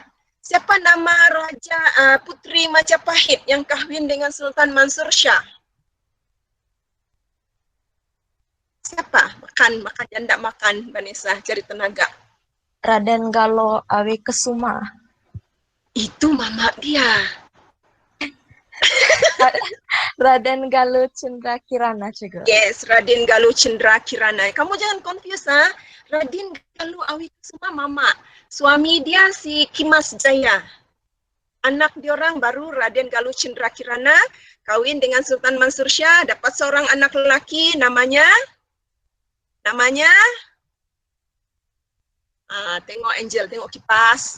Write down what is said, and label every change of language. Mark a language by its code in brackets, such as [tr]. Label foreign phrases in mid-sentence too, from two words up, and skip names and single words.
[ms] Siapa nama Raja Puteri Majapahit yang kahwin dengan Sultan Mansur Shah? Siapa? Makan janda makan, Vanessa, cari tenaga. Raden Galo Awi Kesuma. Itu mama dia. Raden Galuh Cendra Kirana juga. Yes, Raden Galuh Cendra Kirana. Kamu jangan confuse ha. Raden Galuh Awi Kesuma mama. Suami dia si Kimas Jaya. Anak diorang baru Raden Galuh Cendra Kirana kawin dengan Sultan Mansur Shah, dapat seorang anak lelaki namanya tengok Angel, tengok kipas.